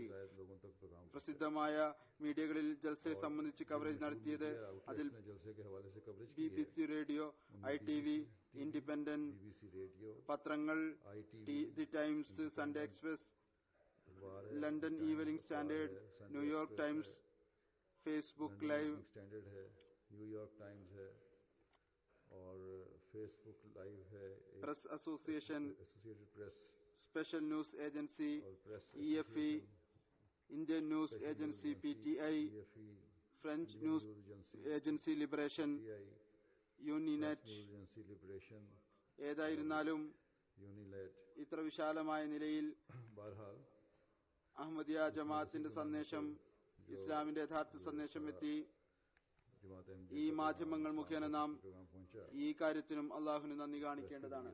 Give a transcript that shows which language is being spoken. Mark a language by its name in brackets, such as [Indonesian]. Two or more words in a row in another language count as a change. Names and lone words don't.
[Malayalam] പ്രസിദ്ധമായ മീഡിയകളിൽ ജൽസയെ സംബന്ധിച്ച് കവറേജ് നടത്തിയത് അതിൽ BBC റേഡിയോ, ITV, ഇൻഡിപെൻഡന്റ് പത്രങ്ങൾ, ദി ടൈംസ്, സൺഡേ എക്സ്പ്രസ്, ലണ്ടൻ ഈവനിംഗ് സ്റ്റാൻഡേർഡ്, ന്യൂയോർക്ക് ടൈംസ്, [Hindi] फेसबुक लाइव न्यूयॉर्क टाइम्स है और फेसबुक लाइव है, प्रेस एसोसिएशन, एसोसिएटेड प्रेस, स्पेशल न्यूज एजेंसी, EFE, इंडियन न्यूज एजेंसी PTI, फ्रेंच न्यूज ഏജൻസി ലിബറേഷൻ, യൂണിനെറ്റ്. [Malayalam] ഏതായിരുന്നാലും ഇത്ര വിശാലമായ നിലയിൽ അഹമ്മദിയ ജമാഅത്തിന്റെ സന്ദേശം, ഇസ്ലാമിന്റെ യഥാർത്ഥ സന്ദേശം എത്തി. ഈ മാധ്യമങ്ങൾ മുഖേന നാം ഈ കാര്യത്തിനും അള്ളാഹുവിന് നന്ദി കാണിക്കേണ്ടതാണ്.